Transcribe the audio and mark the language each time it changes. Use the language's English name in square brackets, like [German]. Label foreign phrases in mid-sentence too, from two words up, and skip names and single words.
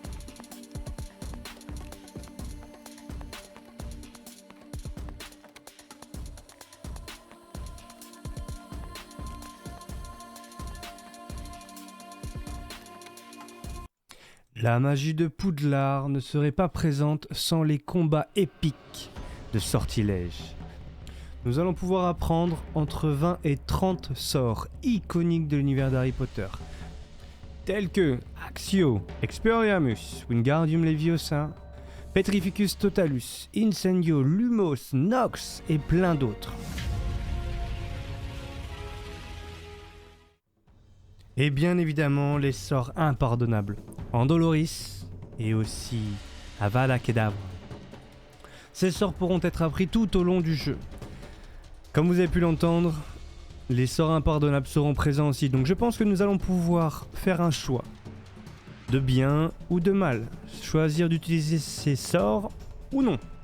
[French] La magie de Poudlard ne serait pas présente sans les combats épiques de sortilèges. Nous allons pouvoir apprendre entre 20 et 30 sorts iconiques de l'univers d'Harry Potter, tels que Accio, Expelliarmus, Wingardium Leviosa, Petrificus Totalus, Incendio, Lumos, Nox et plein d'autres. Et bien évidemment les sorts impardonnables, Andoloris et aussi Avada Kedavra. Ces sorts pourront être appris tout au long du jeu. Comme vous avez pu l'entendre, les sorts impardonnables seront présents aussi, donc je pense que nous allons pouvoir faire un choix, de bien ou de mal, choisir d'utiliser ces sorts ou non.